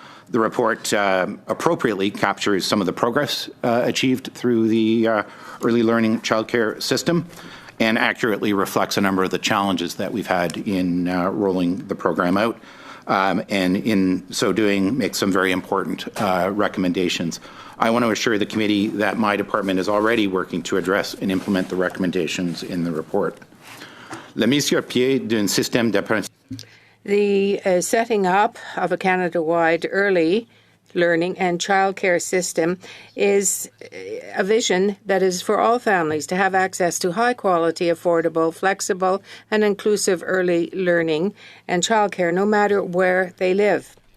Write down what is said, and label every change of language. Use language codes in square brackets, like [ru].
[en] The report appropriately captures some of the progress achieved through the early learning childcare system and accurately reflects a number of the challenges that we've had in rolling the program out, and in so doing makes some very important recommendations. I want to assure the committee that my department is already working to address and implement the recommendations in the report. [fr] La mise sur pied d'un système d'apprentissage. [en] The setting up of a Canada-wide early learning and childcare system is a vision that is for all families to have access to high-quality, affordable, flexible, and inclusive early learning and childcare no matter where they live.